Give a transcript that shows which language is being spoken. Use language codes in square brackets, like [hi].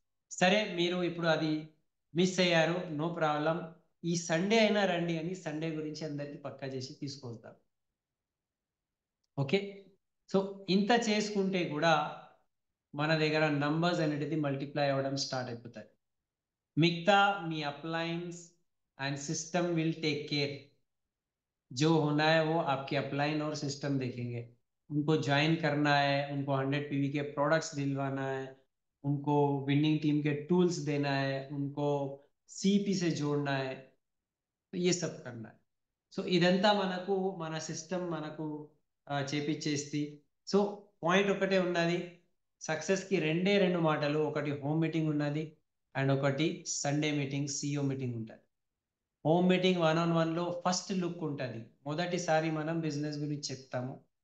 [te] సరే, మీరు ఇప్పుడు అది మిస్ అయ్యారు, నో ప్రాబ్లం, ఈ సండే అయినా రండి అని సండే గురించి అందరికీ పక్కా చేసి తీసుకొస్తాం. ఓకే, సో ఇంత చేసుకుంటే కూడా మన దగ్గర నంబర్స్ అనేది మల్టిప్లై అవ్వడం స్టార్ట్ అయిపోతాయి. మిగతా మీ appliances and system will take care. [hi] जो होना है वो आपके अपलाइन और सिस्टम देखेंगे. उनको ज्वाइन करना है, उनको 100 पीवी के प्रोडक्ट्स दिलवाना है, उनको विनिंग टीम के टूल्स देना है, उनको सीपी से जोड़ना है, तो ये सब करना है. [te] సో ఇదంతా మనకు మన సిస్టమ్ మనకు చేపిచ్చేసి. సో పాయింట్ ఒకటే ఉన్నది, సక్సెస్కి రెండు మాటలు, ఒకటి హోమ్ మీటింగ్ ఉన్నది అండ్ ఒకటి సండే మీటింగ్, సిఇఓ మీటింగ్ ఉంటుంది. హోమ్ మీటింగ్ 1-on-1లో ఫస్ట్ లుక్ ఉంటుంది, మొదటిసారి మనం బిజినెస్ గురించి చెప్తాము.